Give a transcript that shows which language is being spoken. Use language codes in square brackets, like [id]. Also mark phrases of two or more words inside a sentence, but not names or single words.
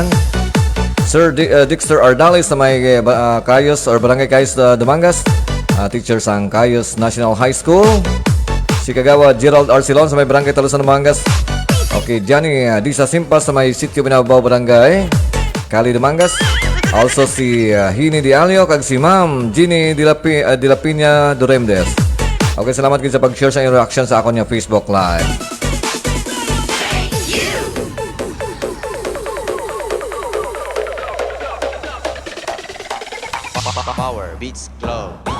[hil] Sir Dexter Ardales sa may Kayos or Barangay Kayos Dumangas, teacher sang Kayos National High School. Si Kagawa Gerald Arcilon sa may barangay Talusan Dumangas. Okay, Johnny Disa Simpas sa may Sitio Binabaw Barangay Cali Dumangas. Also si Hini Dialio kag si Ma'am Ginny Dilapina Duremdes. Okay, salamat kayo sa pag-share sa reaction sa akong Facebook Live. Power Beats Glow.